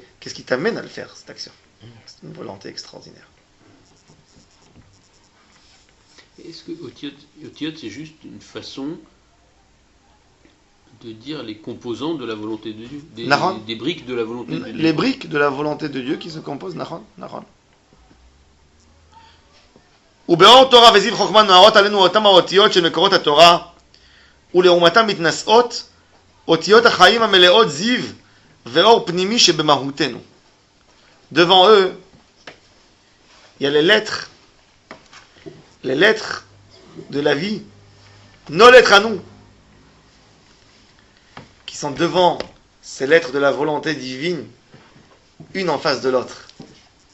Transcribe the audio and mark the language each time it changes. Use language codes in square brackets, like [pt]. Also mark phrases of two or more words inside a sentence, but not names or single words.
[fr] Qu'est-ce qui t'amène à le faire, cette action? C'est une volonté extraordinaire. Est-ce que Otiyot, c'est juste une façon de dire les composants de la volonté de Dieu, des briques de la volonté de Dieu? Les briques de la volonté de Dieu qui se composent, Nahon. [he] ובאור תורה וזיו חוכמה נוערות עלינו אותם האותיות של מקורות התורה, ולעומתם מתנשאות אותיות החיים המלאות זיו ואור פנימי שבמהותנו. [fr] Devant eux, il y a les lettres de la vie, nos lettres à nous, qui sont devant ces lettres de la volonté divine, une en face de l'autre.